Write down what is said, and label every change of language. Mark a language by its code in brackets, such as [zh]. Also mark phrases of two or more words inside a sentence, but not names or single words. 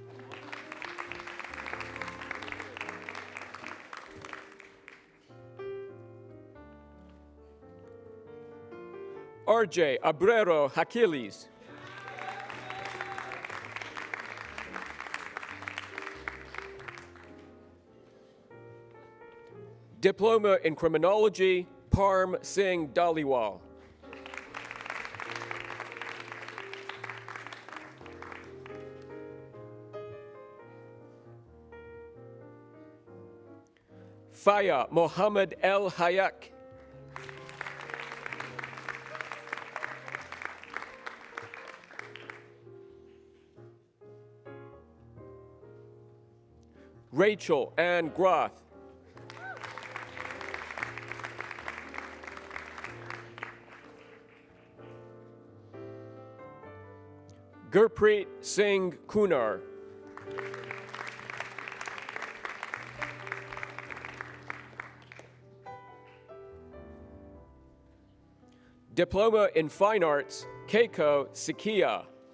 [en] RJ Abrero Hakilis. Diploma in Criminology, Parm Singh Dhaliwal. Faya Mohammed El Hayak. Rachel Ann Groth. Gurpreet Singh Kunar. Diploma in Fine Arts, Keiko Sikia.